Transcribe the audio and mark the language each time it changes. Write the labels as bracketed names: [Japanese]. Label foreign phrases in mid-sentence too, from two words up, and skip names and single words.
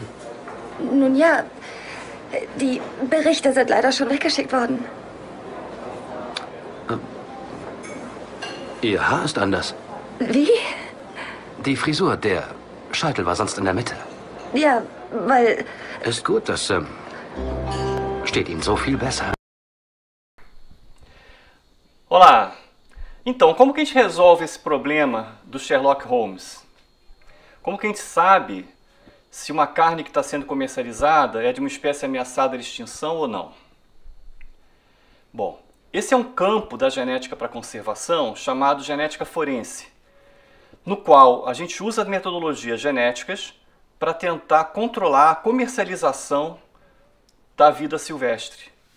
[German] Nun ja, die Berichte sind leider schon weggeschickt worden. Ihr Haar ist anders. Wie? Die Frisur, der Scheitel war sonst in der Mitte. Ja, weil... Ist gut, das steht Ihnen so viel besser. [Portuguese] Olá! Então, como que a gente resolve esse problema do Sherlock Holmes? Como que a gente sabe se uma carne que está sendo comercializada é de uma espécie ameaçada de extinção ou não? Bom, esse é um campo da genética para conservação chamado genética forense, no qual a gente usa metodologias genéticas para tentar controlar a comercialização da vida silvestre, né?